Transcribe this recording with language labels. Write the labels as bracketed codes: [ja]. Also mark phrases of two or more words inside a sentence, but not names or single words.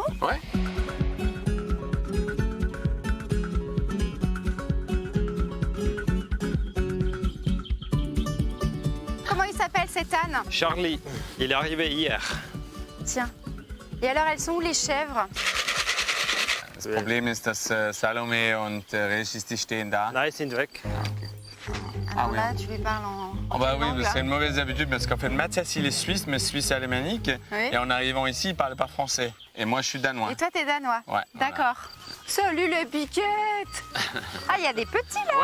[fr] Ouais. Comment il s'appelle cet âne? Charlie, il est arrivé hier. Tiens. Et alors, elles sont où les chèvres? [de] Das Problem ist, dass Salome und Régis, die stehen da. [fr] Là, ils sont weg. Alors là, tu lui parles en Oh bah oui, langue, là. c'est une mauvaise habitude parce qu'en fait, Mathias, il est suisse, mais suisse alémanique. Oui. Et en arrivant ici, il ne parle pas français. Et moi, je suis danois. Et toi, t'es danois? Ouais. D'accord. Salut les piquettes. Ah, il y a des petits là.